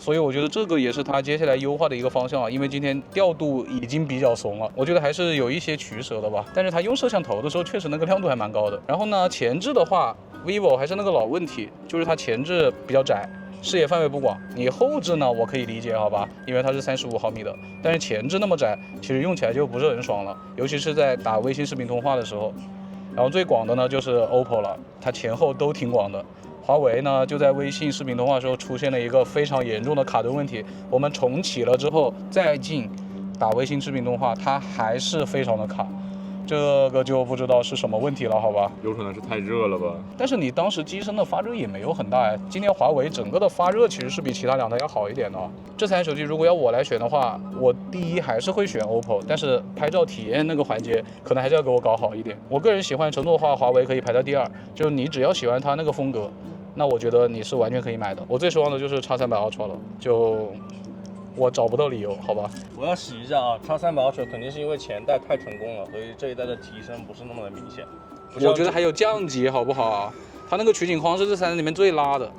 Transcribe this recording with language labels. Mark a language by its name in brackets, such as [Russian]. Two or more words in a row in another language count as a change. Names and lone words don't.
[Chinese] 所以我覺得這個也是它接下來優化的一個方向啊，因為今天調度已經比較慫了，我覺得還是有一些取捨的吧。但是它用攝像頭的時候確實那個亮度還蠻高的。然後呢，前置的話 vivo 還是那個老問題，就是它前置比較窄，視野範圍不廣。你後置呢我可以理解，好吧，因為它是35毫米的，但是前置那麼窄，其實用起來就不是很爽了，尤其是在打微信視頻通話的時候。然後最廣的呢就是 OPPO 了，它前後都挺廣的。華為呢就在微信視頻通話的時候出現了一個非常嚴重的卡頓問題，我們重啟了之後再進打微信視頻通話，它還是非常的卡。這個就不知道是什麼問題了，好吧？有可能是太熱了吧？但是你當時機身的發熱也沒有很大呀。今天華為整個的發熱其實是比其他2台要好一點的。這3台手機如果要我來選的話，我第一還是會選 OPPO， 但是拍照體驗那個環節可能還是要給我搞好一點。我個人喜歡程度的話，華為可以排到第2，就是你只要喜歡它那個風格，那我覺得你是完全可以買的。我最失望的就是 X300 Ultra 了，就我找不到理由，好吧？我要洗一下啊，X300 Ultra肯定是因為前代太成功了，所以這一代的提升不是那麼的明顯。我覺得還有降級，好不好？它那個取景框是這3台裡面最拉的。